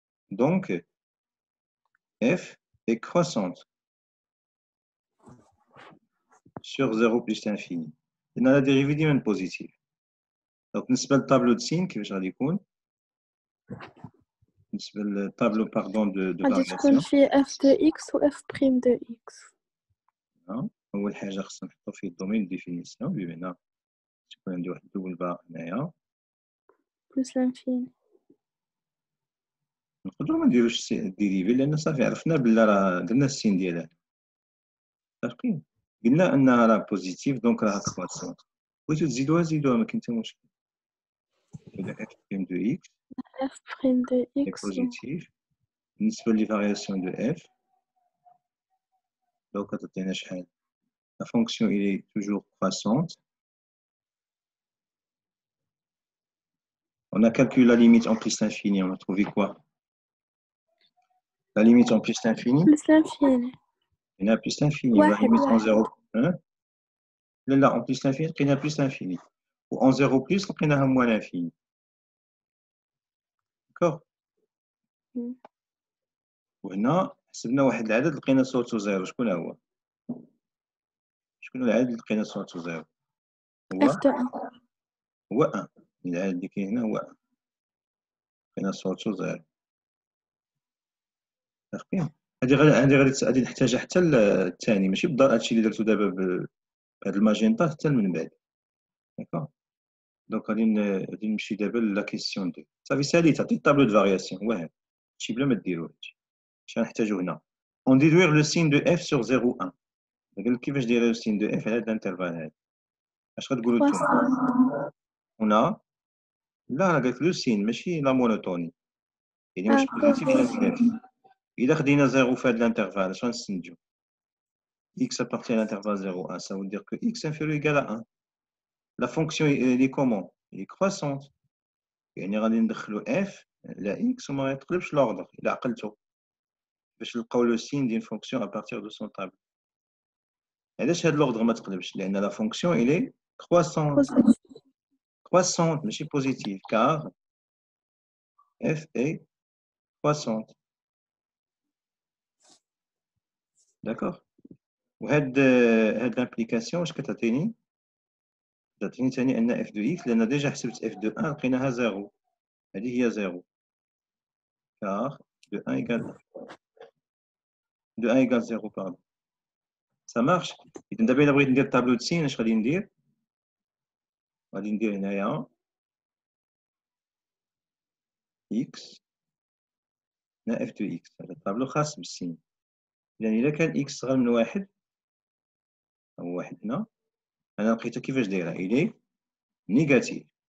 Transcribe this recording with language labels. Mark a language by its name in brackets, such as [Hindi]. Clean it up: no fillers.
[French] Donc, f est croissante sur 0 plus l'infini. On a la dérivée ديما positive. Donc, بالنسبة للtableau de signe كيفاش غادي يكون؟ بالنسبة للtableau pardon de [Arabic] غادي تكون [French] variation. فيه f de x و f prime de x. [Arabic] أول حاجة خصنا نحطو فيه الدومين ديفينيسيون بمعنى تكون عندي واحد الدبل باء هنايا بلس لانفيني. نقدروا ما نديروش الديريفي لأن صافي عرفنا بلا راه درنا السين ديالها. متفقين؟ قلنا أنها راه بوزيتيف دونك راه كرواسونت. بغيتو تزيدوها زيدوها ما كاين حتى مشكل. إذا اف بريم دو إكس f prime de est x positif. بالنسبة لي فارياسيون دو اف دونك تعطينا شحال؟ [French] La fonction est toujours croissante. On a calculé la limite en plus l'infini. On a trouvé quoi? La limite en plus l'infini? plus l'infini. Il y en a plus l'infini. La limite en 0. Hein? Là, en plus l'infini, il y en a plus l'infini. Ou en 0 plus, il y en a moins l'infini. D'accord? [Arabic] وهنا حسبنا واحد العدد لقينا صورته زيرو. شكون هو؟ شكون العدد اللي لقينا صورته زيرو؟ هو [French] f de 1. [Arabic] هو 1. العدد اللي كاين هنا هو 1. لقينا صورته زيرو. متفقين؟ غادي نحتاجها حتى الثاني ماشي بالضبط هادشي اللي درتو دابا بهاد الماجنتا حتى من بعد. داكوغ؟ دونك غادي نمشي دابا لا كيسيون دو. صافي ساليت عطيت طابلو دو فارياسيون واحد. هادشي بلا ما ديرو هادشي. اش غنحتاجو هنا؟ اون ديدوير لو سين دو اف سور 0 1. قال لك كيفاش داير لو سين دو اف على هاد الانترفال هذا. اش غتقولوا نتوما؟ هنا لا راه قالت لو سين ماشي لا مونوتوني. يعني واش بوزيتيف ولا نيجاتيف. إذا خدينا 0 في هاد الانترفال اش غنستنتجو؟ [French] x appartient à l'intervalle 0, 1, ça veut dire que x inférieur ou égal à 1. La fonction, elle est comment? Elle est croissante. [Arabic] يعني غادي ندخلو f لا x وما يتقلبش l'ordre إلا عقلتو باش نلقاو لو سين ديال فونكسيون à partir de son table. علاش هاد l'ordre ما تقلبش؟ لأن [French] la fonction elle est croissante. Croissante ماشي positive car f est croissante. D'accord? [Arabic] وهاد l'implication واش كتعطيني؟ تعطيني ثاني أن f de x لأن ديجا حسبت f de 1 لقيناها 0. [French] هذه هي 0 car de 1 égale 0 pardon. Ça marche. [Arabic] إذا دابا إلا بغيت ندير طابلو د سين اش غادي ندير؟ غادي ندير هنايا x هنا f de x. هذا الطابلو خاص بالسين. إذا إلا كان x صغر من واحد هو واحد هنا أنا لقيتها كيفاش دايرة؟ إلي نيجاتيف.